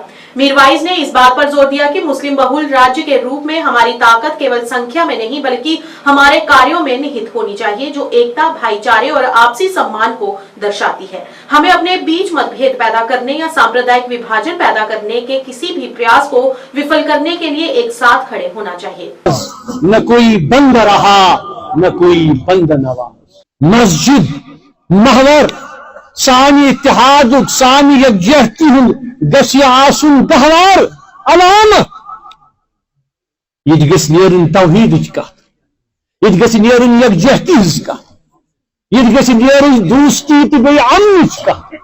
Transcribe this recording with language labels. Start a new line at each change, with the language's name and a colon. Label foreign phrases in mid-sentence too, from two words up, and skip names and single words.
Hindi: मीरवाइज ने इस बात पर जोर दिया कि मुस्लिम बहुल राज्य के रूप में हमारी ताकत केवल संख्या में नहीं बल्कि हमारे कार्यों में निहित होनी चाहिए, जो एकता, भाईचारे और आपसी सम्मान को दर्शाती है। हमें अपने बीच मतभेद पैदा करने या सांप्रदायिक विभाजन पैदा करने के किसी भी प्रयास को विफल करने के लिए एक साथ खड़े होना चाहिए।
Kashmiri: نہ کوئی بند رہا نہ کوئی بند نوا، مسجد محور ثانی اتحادک ثانی یکجہتی گژھ آسن گہوار علامت. یہ گژھ نیرُن توحیدچ کتھ، یہ گژھ نیرُن یکجہتیچ کتھ، یہ گژھ نیرُن دوستی تہ بے امنچ کتھ.